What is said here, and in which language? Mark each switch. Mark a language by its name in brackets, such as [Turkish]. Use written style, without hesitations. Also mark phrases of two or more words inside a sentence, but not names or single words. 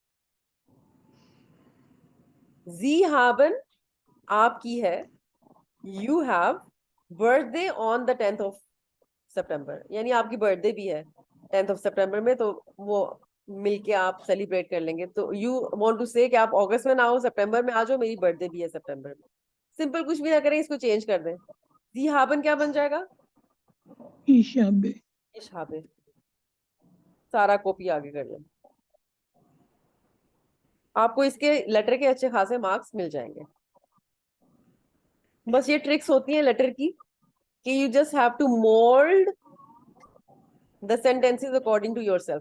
[German] Sie haben [Hindi] आपकी है, [English] you have birthday on the 10th of [Hindi] सितंबर, यानी आपकी बर्थडे भी है [English] 10th of [Hindi] सितंबर में, तो वो मिलके आप सेलिब्रेट कर लेंगे। तो [English] you want to say [Hindi] कि आप अगस्त में ना हो, सितंबर में आ जाओ, मेरी बर्थडे भी है सितंबर में। सिंपल, कुछ भी ना करें, इसको चेंज कर दें। [German] Sie haben [Hindi] क्या बन जाएगा, [German] Ich habe. ich habe. [Hindi] सारा कॉपी आगे कर लें, आपको इसके लेटर के अच्छे खासे मार्क्स मिल जाएंगे। बस ये ट्रिक्स होती हैं लेटर की, कि [English] you just have to mold the sentences according to yourself.